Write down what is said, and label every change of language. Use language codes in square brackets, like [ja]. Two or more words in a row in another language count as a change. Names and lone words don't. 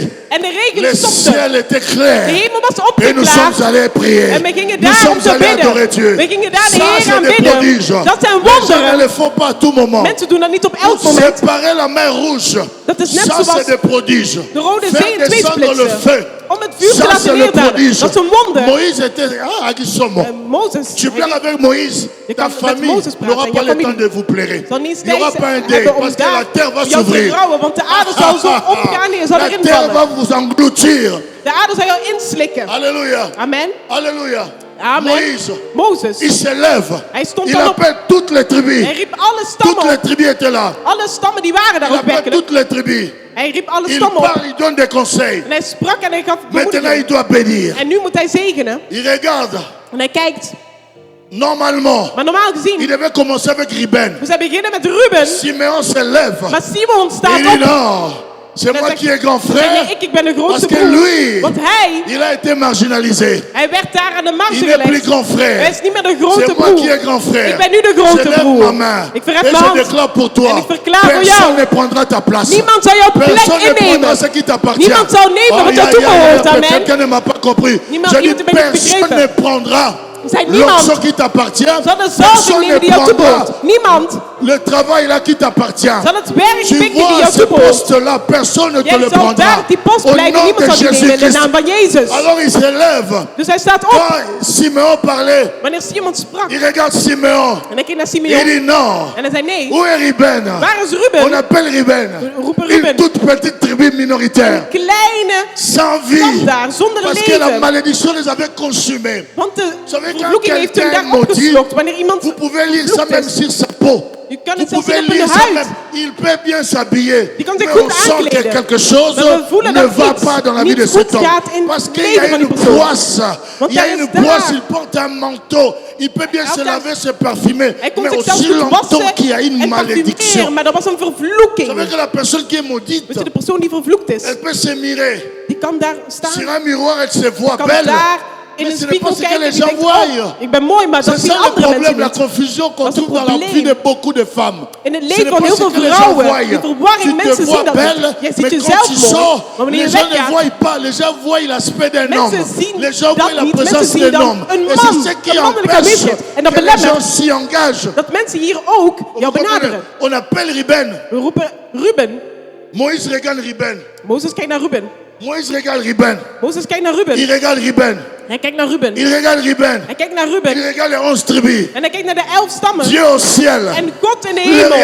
[nl] En de [fr] Le [nl] regen stopte. [fr] ciel était [nl] De [fr] clair. [nl] hemel was [fr] Et nous [nl] opgeklaard. [fr] sommes allés prier. [nl] En we gingen [fr] Nous [nl] daar om [fr] sommes [nl] te [fr] allés adorer [nl] bidden. [fr] Dieu. [nl] We gingen daar de [fr] Ça, [nl] Heer [fr] c'est [nl] aan [fr] des [nl] bidden. [fr] prodiges. [nl] Dat zijn [fr] Les gens ne [nl] wonderen. [fr] le font pas à tout moment. [nl] Mensen doen dat niet op elk moment. [fr] Séparer la mer rouge. [nl] Dat is net [fr] Ça, [nl] zoals [fr] c'est des prodiges. [nl] de Rode Zee [fr] Faire [nl] in twee [fr] descendre le [nl] splitsen. [fr] feu. [nl] Om het vuur te [fr] Ça, [nl] laten [fr] c'est le [nl] neerdalen. [fr] prodige. [nl] Dat is een wonder. [fr] Moïse était... Ah, Aguisomo. [nl] Mozes. [fr] Tu pleures avec Moïse, [nl] Je [fr] ta [nl] kan met [fr] famille [nl] Mozes praten [fr] n'aura [nl] en [fr] pas [nl] jouw [fr] le temps [nl] familie [fr] de vous pleurer. [nl] zal niet [fr] Il n'y aura [nl] steeds [fr] pas un deuil [nl] hebben om [fr] parce que la [nl] daar [fr] terre va [nl] jou te [fr] s'ouvrir. [nl] rouwen, want de aarde zal zo opgaan en zal [fr] La [nl] erin [fr] terre va [nl] vallen. [fr] vous engloutir. [nl] De aarde zal jou inslikken. [fr] Alléluia. [nl] Amen. [fr] Alléluia. [nl] Amen. [fr] Moïse, [nl] Mozes. [fr] il se lève. [nl] Hij stond [fr] Il [nl] dan op. [fr] appelle toutes les tribus. [nl] Hij riep alle [fr] Toutes [nl] stammen [fr] les [nl] op. [fr] tribus étaient là. [nl] Alle stammen die waren daar [fr] Il [nl] ook [fr] appelle [nl] werkelijk. [fr] toutes les tribus. [nl] Hij riep alle [fr] Il [nl] stammen op. [fr] parle, il donne des conseils. [nl] En hij sprak en hij gaf [fr] Maintenant, il [nl] bemoediging. [fr] doit bénir. [nl] En nu moet hij zegenen. [fr] Il regarde. [nl] En hij kijkt. [fr] Normalement, [nl] Maar normaal [fr] il [nl] gezien, [fr] devait commencer avec Ruben. [nl] we zijn beginnen met Ruben. [fr] Simeon se lève. [nl] Maar Simon [fr] Il [nl] staat [fr] dit [nl] op. [fr] non, c'est [nl] En [fr] moi [nl] hij [fr] qui est grand [nl] zegt, nee, [fr] frère. [nl] ik ben de [fr] Parce [nl] grootste [fr] que [nl] broer. [fr] lui, [nl] Want hij [fr] il a été marginalisé. [nl] werd daar aan de marge [fr] Il n'est plus [nl] gelegd. [fr] grand [nl] Hij [fr] frère. [nl] is niet meer de grote [fr] C'est moi [nl] broer. [fr] qui est grand frère. [nl] Ik ben nu de [fr] Je [nl] grote [fr] lève [nl] broer. [fr] ma main [nl] Ik [fr] et [nl] verhef mijn [fr] je [nl] hand. [fr] déclare pour toi, [nl] En ik verklaar voor [fr] personne [nl] jou. [fr] ne prendra ta place. [nl] Niemand zal jouw plek [fr] Personne ne prendra [nl] innemen. [fr] ce qui t'appartient. [nl] Niemand zal nemen wat jou [fr] aïe, aïe, [nl] toebehoort. [fr] aïe, [nl] Amen. [fr] quelqu'un ne m'a pas compris. [nl] Niemand- [fr] Je dis [nl] iemand heeft me niet [fr] personne [nl] begrepen. [fr] ne prendra [nl] Zei niemand [fr] l'onction qui t'appartient. [nl] zal de zorg [fr] Personne [nl] nemen [fr] ne [nl] die jou [fr] prendra [nl] toebehoort. Niemand [fr] le travail là qui t'appartient. [nl] zal het werk [fr] Tu [nl] pikken die [fr] vois [nl] jou [fr] ce [nl] toebehoort. [fr] poste-là, personne ne te [nl] Jij [fr] le [nl] zal [fr] prendra. [nl] daar op die post [fr] Au [nl] blijven. [fr] nom [nl] Niemand [fr] de [nl] zal die nemen in de [fr] Jésus-Christ. [nl] naam van Jezus. [fr] Alors il se lève. [nl] Dus hij staat op. [fr] Quand Simeon parlait, [nl] Wanneer Simon sprak. [fr] il regarde Simeon. [nl] En hij keek naar [fr] Il [nl] Simeon. [fr] dit non. [nl] En hij zei nee. [fr] Où est Ruben? [nl] Waar is [fr] On [nl] Ruben? [fr] appelle Ruben. [nl] We roepen [fr] Une [nl] Ruben. [fr] toute petite tribu minoritaire. [nl] Kleine [fr] Sans [nl] stad [fr] vie. [nl] daar, zonder [fr] Parce que la [nl] leven. [fr] malédiction les avait consumés. [nl] Want de [fr] savez, quand [nl] vervloeking heeft hun [fr] quelqu'un [nl] daar [fr] maudit, [nl] opgeslokt. Wanneer iemand [fr] Vous pouvez lire ça [nl] vervloekt [fr] même [nl] is. [fr] sur sa peau. [nl] Je kan [fr] Vous [nl] het zelfs [fr] pouvez [nl] zien op [fr] lire [nl] hun [fr] ça [nl] huid. [fr] même. Il peut bien s'habiller. [nl] Die kan [fr] Mais [nl] zich goed [fr] on sent que [nl] aankleden. [fr] quelque chose [nl] Maar we voelen [fr] ne [nl] dat [fr] va [nl] iets [fr] pas dans la vie [nl] niet [fr] de cet [nl] goed [fr] homme. [nl] gaat in [fr] Parce [nl] het [fr] qu'il y [nl] leven [fr] a [nl] van [fr] une [nl] die persoon. [fr] poisse. [nl] Want [fr] Il y a [nl] hij [fr] une [nl] is daar. [fr] poisse, il porte un manteau. Il peut bien se [nl] Altijd. [fr] laver, se parfumer. [nl] Hij kon [fr] Mais [nl] zichzelf [fr] aussi [nl] goed [fr] longtemps [nl] wassen [fr] qu'il y a une [nl] en [fr] malédiction. [nl] parfumeren. Maar dat was een [fr] Vous [nl] vervloeking. [fr] savez que la personne qui est maudite, [nl] Weet je, de persoon die vervloekt is, [fr] elle peut se mirer. [nl] die kan daar staan. [fr] Sur un miroir, elle se voit [nl] Kan [fr] belle. [nl] daar in [fr] Mais [nl] een [fr] ce n'est pas [nl] spiegel [fr] ce que [nl] kijken en [fr] les [nl] die [fr] gens [nl] denkt, [fr] voient. [nl] oh, ik ben mooi, maar dat [fr] C'est [nl] zien [fr] ça le [nl] andere mensen [fr] problème, la [nl] niet. [fr] confusion qu'on [nl] Dat is [fr] trouve [nl] het [fr] dans la vie [nl] probleem. [fr] de beaucoup de femmes. [nl] In het [fr] Ce [nl] leven [fr] n'est [nl] van [fr] pas [nl] heel [fr] ce [nl] veel [fr] que les gens [nl] vrouwen, [fr] voient. [nl] die verwarring, [fr] Tu te [nl] mensen [fr] vois [nl] zien dat [fr] belle, [nl] niet. Jij ziet [fr] mais quand [nl] jezelf [fr] tu [nl] mooi, [fr] sors, [nl] maar wanneer [fr] les [nl] je [fr] gens ne [nl] weggaat, [fr] voient pas. Les gens voient l'aspect d'un homme. [nl] mensen zien [fr] Les gens [nl] dat [fr] voient la [nl] niet. [fr] présence [nl] Mensen zien [fr] d'un [nl] dan [fr] homme. [nl] een [fr] Et [nl] man, [fr] c'est ce qui [nl] een mannelijke [fr] empêche [nl] aanwezigheid. En dat [fr] que les gens [nl] belemmert [fr] s'y engagent. [nl] dat mensen hier ook jou benaderen. [fr] On appelle Ruben. [nl] We roepen Ruben. [fr] Moïse regarde Ruben. [nl] Mozes kijkt naar Ruben. [fr] Moïse regarde Ruben. [nl] Mozes kijkt naar Ruben. [fr] Il regarde Ruben. [nl] Hij kijkt naar Ruben. [fr] Il regarde Ruben. [nl] Hij kijkt naar [fr] Il [nl] Ruben. [fr] regarde les 11 tribus. [nl] En hij kijkt naar de 11 stammen. [fr] Dieu au ciel. [nl] En God in de [fr] Les [nl] hemel.